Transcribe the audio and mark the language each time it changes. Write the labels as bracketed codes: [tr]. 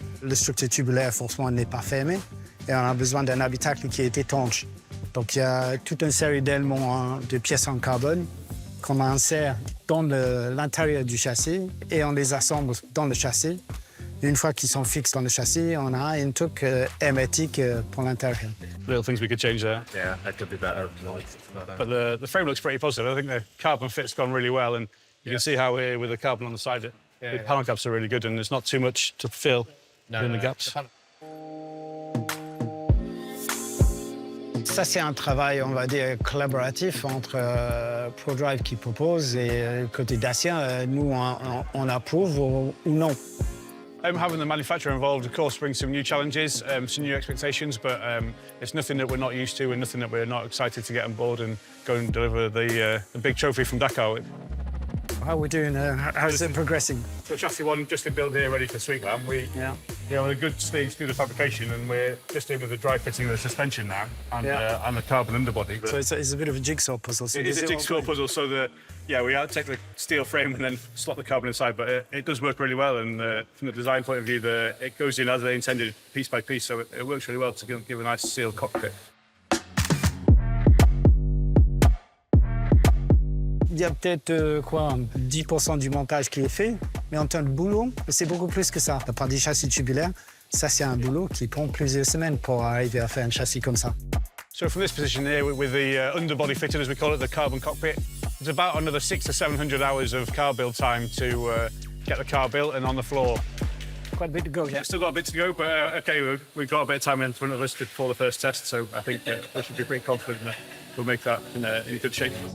[fr] La structure tubulaire, forcément, n'est pas fermée. Et on a besoin d'un habitacle qui est étanche. Donc, il y a toute une série d'éléments, de pièces en carbone qu'on insère dans l'intérieur du châssis et on les assemble dans le châssis. Une fois qu'ils sont fixes dans le châssis, on a une truc hermétique pour l'intérieur. [en] Little things we could change there. Yeah, that could be better. But the frame looks pretty positive. I think the carbon fit's gone really well, and you can see how here with the carbon on the side, the panel caps are really good, and there's not too much to fill in the gaps. [fr] Ça, c'est un travail, on va dire, collaboratif entre ProDrive qui propose et côté Dacia, nous, on approuve ou non. [en] Having the manufacturer involved, of course, brings some new challenges, some new expectations, but it's nothing that we're not used to and nothing that we're not excited to get on board and go and deliver the big trophy from Dakar with. How are we doing? How's it progressing? So chassis 1 just been built here, ready for Sweetland. We have a good stage through the fabrication, and we're just in with the dry fitting of the suspension now and the carbon underbody. So it's a bit of a jigsaw puzzle. It is a jigsaw puzzle, so we take the steel frame and then slot the carbon inside, but it does work really well, and from the design point of view, it goes in as they intended, piece by piece, so it works really well to give a nice sealed cockpit. [fr] Il y a peut-être 10% du montage qui est fait, mais en termes de boulot, c'est beaucoup plus que ça. La part du châssis tubulaire, ça c'est un boulot qui prend plusieurs semaines pour arriver à faire un châssis comme ça. [en] So from this position here, with the underbody fitted, as we call it, the carbon cockpit, it's about another 600 to 700 hours of car build time to get the car built and on the floor. Quite a bit to go, yeah. Still got a bit to go, but OK, we've got a bit of time in front of us before the first test, so I think we should be pretty confident that we'll make that in good shape.